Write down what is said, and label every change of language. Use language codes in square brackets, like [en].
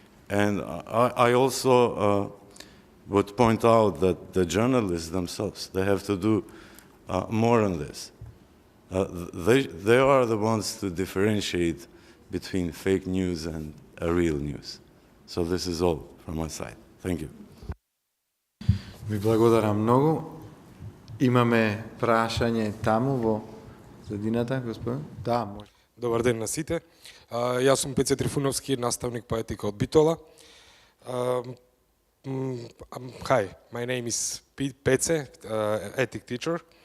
[en] And I also would point out that the journalists themselves, they have to do more on this. They are the ones to differentiate between fake news and real news. So this is all from my side. Thank you. [mk] Ви благодарам многу. Имаме прашање таму во средината, господин? Да, може. Добар ден на сите. Јас сум Пеце Трифуновски, наставник по етика од Битола. [en] Hi, my name is Pece, ethic teacher.